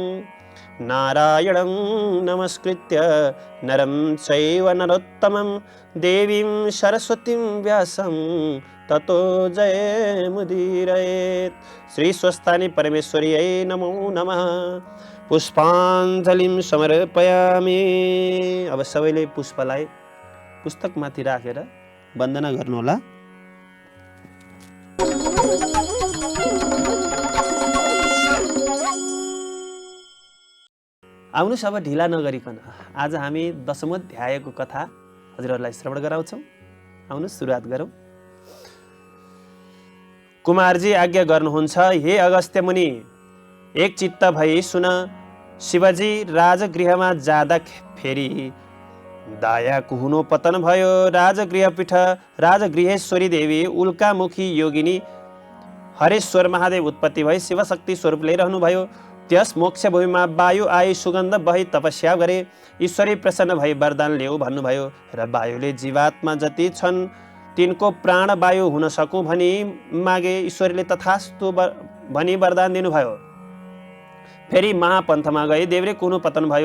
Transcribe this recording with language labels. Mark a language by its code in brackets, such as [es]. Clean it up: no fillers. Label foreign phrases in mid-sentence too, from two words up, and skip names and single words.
[sa] नारायणं नमस्कृत्य नरं चैव नरोत्तमं देवीं सरस्वतीं व्यासं ततो जयमुदीरयेत्। श्री स्वस्तानी परमेश्वर्यै नमो नमः। पुष्पाञ्जलिं समर्पयामि। [ne] अब सबैले पुष्पलाई पुस्तकमाथि राखेर वन्दना गर्नुहोला। आउनुस् अब ढिला नगरिकन आज हामी 10औं अध्यायको कथा हजुरहरूलाई श्रवण गराउँछौं। आउनुस् सुरुवात गरौँ। कुमारजी आज्ञा गर्नुहुन्छ, हे अगस्त्य मुनि, एक चित्त भई सुन। शिवजी राजगृहमा जाँदा फेरि दायाको हुनु पतन भयो। राजगृहपीठ राजगृहेश्वरी देवी उल्कामुखी योगिनी हरेश्वर महादेव उत्पत्ति भई शिवशक्ति स्वरूप लिइरहनु भयो। त्यस मोक्ष भूमिमा वायु आई सुगन्ध बही तपस्या गरे। ईश्वरी प्रसन्न भई वरदान ल्याऊ भन्नुभयो र वायुले जीवात्मा जति छन् तिनको प्राण वायु हुन सकूँ भनी मागे। ईश्वरले तथास्तु भनी वरदान दिनुभयो। फेरि महापन्थमा गई देव्रे कुनु पतन भयो।